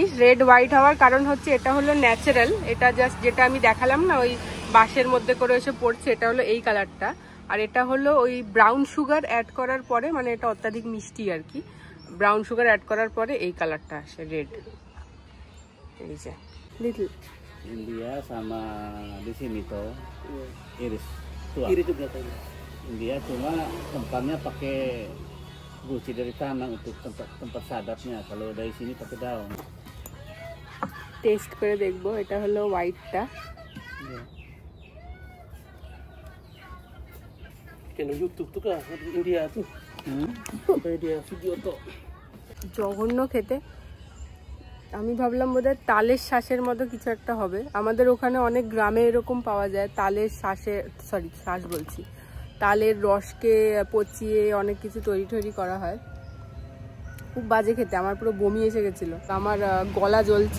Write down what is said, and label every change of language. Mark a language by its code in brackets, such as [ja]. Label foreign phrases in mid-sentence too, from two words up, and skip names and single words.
[en] red white [bn] হওয়ার কারণ হচ্ছে এটা হলো ন্যাচারাল। এটা জাস্ট যেটা আমি দেখালাম না, ওই বাঁশের মধ্যে করে এসে পড়ছে, এটা হলো এই কালারটা। আর এটা হলো ওই [en] brown sugar add [bn] করার পরে, মানে এটা অত্যাধিক মিষ্টি আর কি, [en] brown sugar add [bn] করার পরে এই কালারটা আসে রেড। এই যে লিটল [id] India sama di sini tuh iris tua. Iris juga tadi. India cuma tempatnya pakai guci dari tanah untuk tempat sadapnya. Kalau dari sini pakai daun. [bn] টেস্ট করে দেখবো। এটা হলো হোয়াইটটা। [id] Kan YouTube tuh kah India tuh. Sampai dia video tuh. [bn] জঘন্য খেতে। আমি ভাবলাম বোধহয় তালের শ্বাসের মতো কিছু একটা হবে। আমাদের ওখানে অনেক গ্রামে এরকম পাওয়া যায়, তালের শ্বাস বলছি, তালের রসকে পচিয়ে অনেক কিছু তৈরি করা হয়। খুব বাজে খেতে, আমার পুরো বমি এসে গেছিল, আমার গলা জ্বলছে।